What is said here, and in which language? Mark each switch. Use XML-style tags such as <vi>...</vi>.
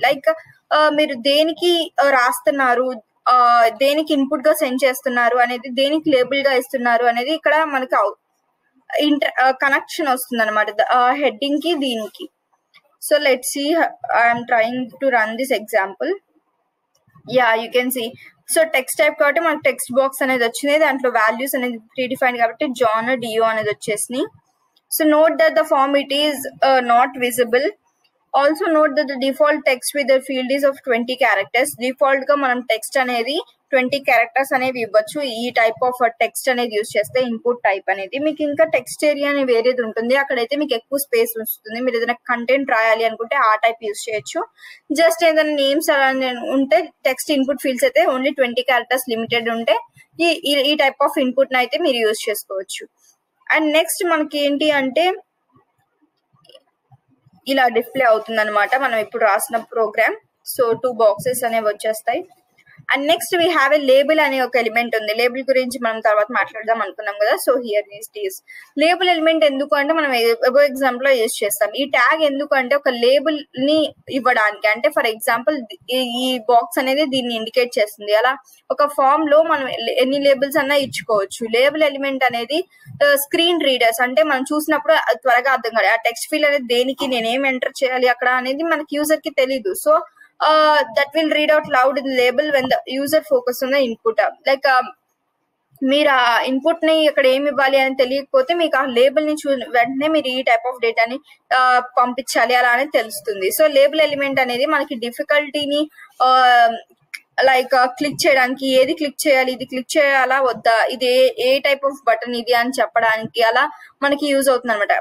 <te>Like మీరు దేనికి రాస్తున్నారు, దేనికి ఇన్పుట్ గా సెండ్ చేస్తున్నారు అనేది, దేనికి లేబుల్ గా ఇస్తున్నారు అనేది ఇక్కడ మనకి కనెక్షన్ వస్తుంది అనమాట హెడ్డింగ్ కి దీనికి.</te> <en>So let's see, I'm trying to run this example. Ya you can see.</en> <te>So text type కాబట్టి మనకు టెక్స్ట్ బాక్స్ అనేది వచ్చింది. దాంట్లో వాల్యూస్ అనేది ప్రీడిఫైన్డ్ కాబట్టి జాన్ డియో అనేది వచ్చేసినాయి.</te> <en>So note that the form it is not visible. Also note that the default text with the field is of 20 characters.</en> <te>Default గా మనం టెక్స్ట్ అనేది 20 క్యారెక్టర్స్ అనేవి ఇవ్వచ్చు. ఈ టైప్ ఆఫ్ టెక్స్ట్ అనేది యూజ్ చేస్తే ఇన్పుట్ టైప్ అనేది. మీకు ఇంకా టెక్స్ట్ ఏరియా అని వేరేది ఉంటుంది, అక్కడైతే మీకు ఎక్కువ స్పేస్ వస్తుంది. మీరు ఏదైనా కంటెంట్ రాయాలి అనుకుంటే ఆ టైప్ యూజ్ చేయొచ్చు. జస్ట్ ఏదైనా నేమ్స్ అలా ఉంటే టెక్స్ట్ ఇన్పుట్ ఫీల్డ్స్ అయితే ఓన్లీ 20 క్యారెక్టర్స్ లిమిటెడ్ ఉంటే ఈ టైప్ ఆఫ్ ఇన్పుట్ అయితే మీరు యూజ్ చేసుకోవచ్చు. అండ్ నెక్స్ట్ మనకి ఏంటి అంటే ఇలా డిస్ప్లే అవుతుంది అనమాట మనం ఇప్పుడు రాసిన ప్రోగ్రామ్. సో 2 బాక్సెస్ అనేవి వచ్చేస్తాయి. And next</te> <en>we have a label</en> <te>అనే ఒక ఎలిమెంట్ ఉంది. లేబుల్ గురించి మనం తర్వాత మాట్లాడదాం అనుకున్నాం కదా.</te> <en>So here is label element.</en> <te>ఎందుకు అంటే మనం ఎగ్జాంపుల్ లో యూజ్ చేస్తాం. ఈ ట్యాగ్ ఎందుకు అంటే ఒక లేబుల్ ని ఇవ్వడానికి. అంటే ఫర్ ఎగ్జాంపుల్ ఈ బాక్స్ అనేది దీన్ని ఇండికేట్ చేస్తుంది. అలా ఒక ఫామ్ లో మనం ఎన్ని లేబుల్స్ అన్నా ఇచ్చుకోవచ్చు. లేబుల్ ఎలిమెంట్ అనేది స్క్రీన్ రీడర్స్, అంటే మనం చూసినప్పుడు త్వరగా అర్థం కాదు ఆ టెక్స్ట్ ఫీల్డ్ అనేది దేనికి, నేనేం ఎంటర్ చేయాలి అక్కడ అనేది మనకి యూజర్ కి తెలీదు. So</te> <en>that will read out loud in the label when the user focus on the input.</en> <te>Like మీరు ఆ ఇన్పుట్ ని ఇక్కడ ఏమి ఇవ్వాలి అని తెలియకపోతే మీకు ఆ లేబుల్ ని వెంటనే మీరు ఈ టైప్ ఆఫ్ డేటాని పంపించాలి అలా అనేది తెలుస్తుంది. సో లేబుల్ ఎలిమెంట్ అనేది మనకి డిఫికల్టీని లైక్ క్లిక్ చేయడానికి, ఏది క్లిక్ చేయాలి, ఇది క్లిక్ చేయాలా వద్దా, ఇది ఏ టైప్ ఆఫ్ బటన్ ఇది అని చెప్పడానికి అలా మనకి యూజ్ అవుతుంది అనమాట.</te>